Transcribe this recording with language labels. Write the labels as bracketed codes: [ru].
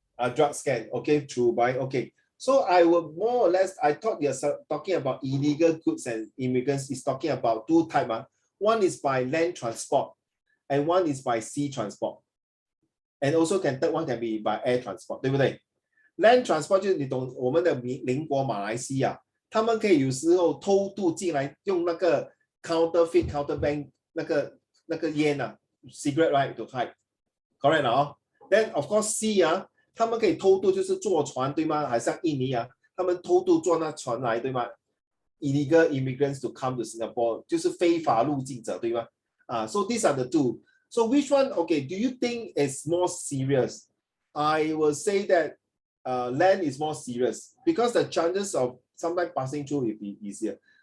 [en] Drug scam. Okay, true. By okay. So I will more or less. I thought you're talking about illegal goods and immigrants. Is talking about two types. One is by land transport, and one is by sea transport, and also third one can be by air transport， [zh] 对不对？ [en] Land transport [zh] 就是你懂我们的邻国马来西亚，他们可以有时候偷渡进来，用那个 [en] counterfeit counterbank [zh] 那个烟 [en] cigarette right to hide， [zh] correct 了 [en] Then of course sea [zh] 他们可以偷渡就是坐船对吗？还像印尼他们偷渡坐那船来对吗？ [en] Illegal immigrants to come to Singapore [zh] 就是非法入境者对吗？ [en] So these are the two. So which one, okay, do you think is more serious? I will say that land is more serious because the chances of sometimes passing through will be easier.